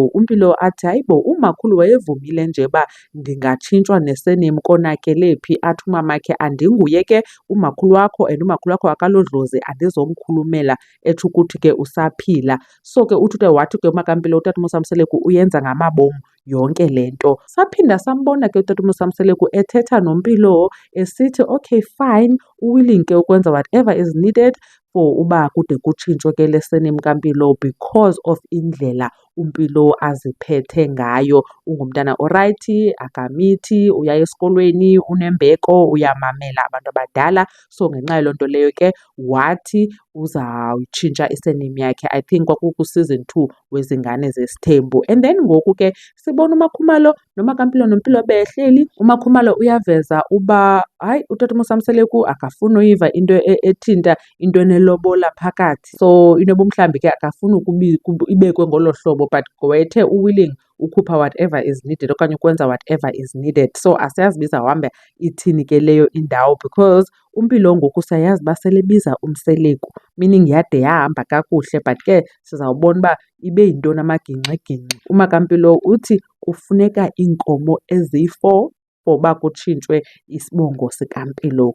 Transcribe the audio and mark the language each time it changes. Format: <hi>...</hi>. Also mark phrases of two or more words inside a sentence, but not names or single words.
<xh>uMpilo athi hayibo umakhulu wayevumile nje uba ndingatshintshwa ne-surname konakele phi, athi umamakhe andinguye ke umakhulu wakho and umakhulu wakho akalodlozi andizomkhulumela, etsho ukuthi ke usaphila. So ke wathi ke uMakaMpilo utata uMosamseleku uyenza ngamabom yonke le nto. Saphinda sambona ke utata uMosamseleku ethetha noMpilo esithi</xh> <en>okay fine, willing</en> <xh>ke ukwenza</xh> <en>whatever is needed for</en> <xh>uba kude kutshintshwe ke le surname kaMpilo</xh> <en>because of</en> <xh>indlela uMpilo aziphethe ngayo. Ungumntana orayithi, akamithi, uya esikolweni, unembeko, uyamamela abantu abadala. So ngenxa yaloo nto leyo ke wathi uzawuyitshintsha i-surname yakhe.</xh> <en>I think</en> <xh>kwakuku-season 2 weZingane Zesithembu.</xh> <en>And then</en> <xh>ngoku ke sibona uMakhumalo noMakaMpilo noMpilo behleli. UMakhumalo uyaveza uba hayi utata uMosamseleku akafuni uyiva into ethinta into enelobola phakathi. So inoba mhlawumbi ke akafuni ibekwe ngolo hlobo but wethe u-willing ukhupha</xh> <en>whatever is needed</en> <xh>okanye ukwenza</xh> <en>whatever is needed.</en> <xh>So asiyazi bizawuhamba ithini ke leyo indawo because uMpilo ngoku siyayazi uba selebiza uMseleku, meaning yade yahamba kakuhle but ke sizawubona uba ibe yintoni amagingxigingxi. uMakaMpilo uthi kufuneka iinkomo eziyi-4 for uba kutshintshwe isibongo sikaMpilo.</xh>